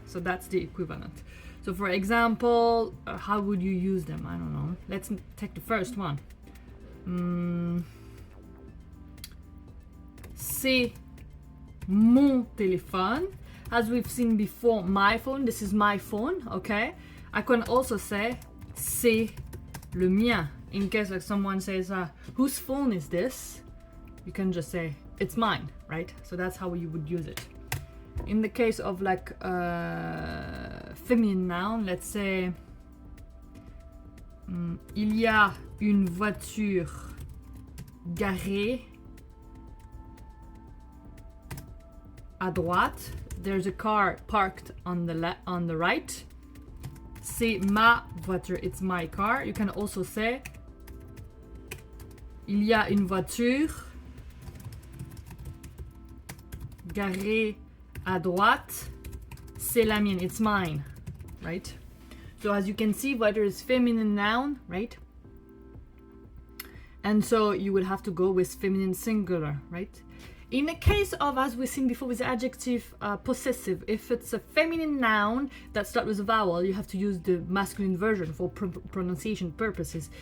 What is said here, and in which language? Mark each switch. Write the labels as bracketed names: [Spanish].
[English] So that's the equivalent. So for example, how would you use them? I don't know. Let's take the first one. [French] C'est mon téléphone. [English] As we've seen before, my phone, this is my phone, okay? I can also say [French] c'est le mien. [English] In case like someone says, whose phone is this? You can just say, it's mine, right? So that's how you would use it. In the case of like feminine noun, let's say, [French] il y a une voiture garée à droite. [English] There's a car parked on the right. [French] C'est ma voiture, [English] it's my car. You can also say [French] il y a une voiture garée à droite. C'est la mienne, [English] it's mine, right? So as you can see, voiture is feminine noun, right? And so you will have to go with feminine singular, right? In the case of, as we've seen before with the adjective possessive, if it's a feminine noun that starts with a vowel, you have to use the masculine version for pronunciation purposes.